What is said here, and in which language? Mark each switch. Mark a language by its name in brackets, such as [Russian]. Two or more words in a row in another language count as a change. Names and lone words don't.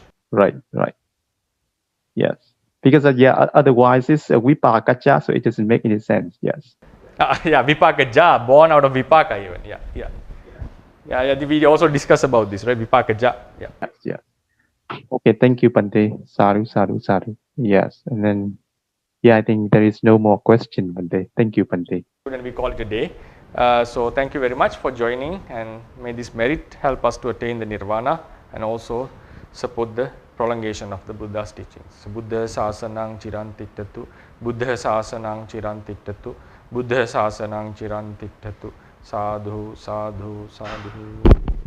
[English] Right. Yes. Because otherwise it's a Vipakaja, so it doesn't make any sense. Yes. Vipakaja, born out of Vipaka even. Yeah. Yeah, we also discuss about this, right? Vipakaja. Yeah. Yes. Okay, thank you, [Pali] Bante. Sadhu, sadhu, sadhu. [English] Yes, and then, yeah, I think there is no more question, Bante. Thank you, Bante. And we call it a day. So thank you very much for joining, and may this merit help us to attain the nirvana and also support the prolongation of the Buddha's teachings. So, [Pali] Buddha sasanang chirantiktatu, Buddha sasanang chirantiktatu, Buddha sasanang chirantiktatu, sadhu, sadhu, sadhu.